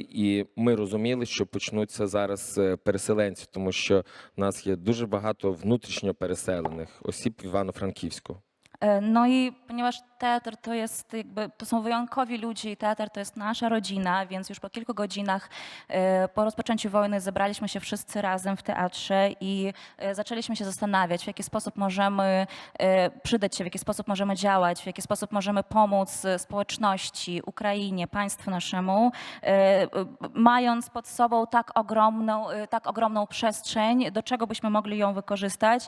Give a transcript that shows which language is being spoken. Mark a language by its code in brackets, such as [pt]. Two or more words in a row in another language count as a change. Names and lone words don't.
[uk] І ми розуміли, що почнуться зараз переселенці, тому що в нас є дуже багато внутрішньо переселених осіб в Івано-Франківську. [pl] No i ponieważ teatr to są wyjątkowi ludzie i teatr to jest nasza rodzina, więc już po kilku godzinach po rozpoczęciu wojny zebraliśmy się wszyscy razem w teatrze i zaczęliśmy się zastanawiać, w jaki sposób możemy przydać się, w jaki sposób możemy działać, w jaki sposób możemy pomóc społeczności, Ukrainie, państwu naszemu, mając pod sobą tak ogromną przestrzeń, do czego byśmy mogli ją wykorzystać.